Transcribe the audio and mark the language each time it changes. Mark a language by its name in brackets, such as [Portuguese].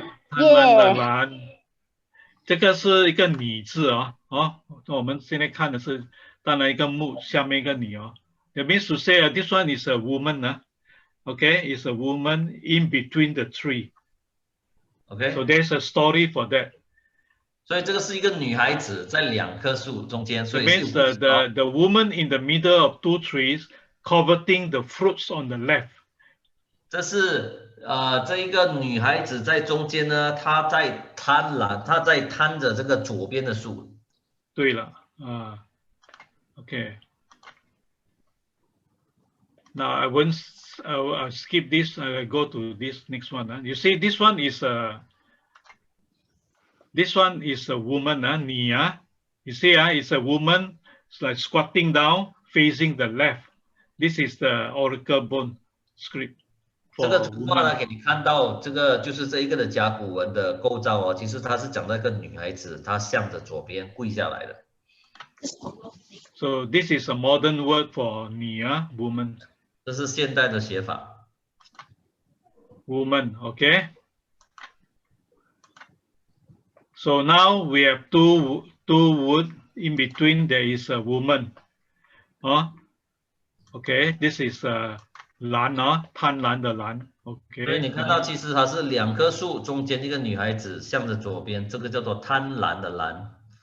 [English] 贪婪的蓝，这个是一个你字哦，我们现在看的是当然一个木下面一个你哦，that means to say this one is a woman 啊 ，OK， is a woman in between the tree。So there's a story for that. [Chinese] 所以这个是一个女孩子在两棵树中间，所以 [English] means the woman in the middle of two trees coveting the fruits on the left. [Chinese] 这是这一个女孩子在中间呢，她在贪着这个左边的树。对了，OK. [English] Now I won't skip this. I go to this next one. You see, this one is a woman. You see, it's a woman. It's like squatting down, facing the left. This is the oracle bone script. [Chinese] 这个图画呢，给你看到这个就是这一个的甲骨文的构造哦。其实它是讲到一个女孩子，她向着左边跪下来的。 [English] So this is a modern word for woman. [Chinese] 这是现代的写法。 [English] Woman, okay. So now we have two wood. In between there is a woman. Okay, this is 蓝贪婪的蓝。 Okay. [Chinese] 所以你看到其实它是两棵树中间一个女孩子向着左边，这个叫做贪婪的蓝。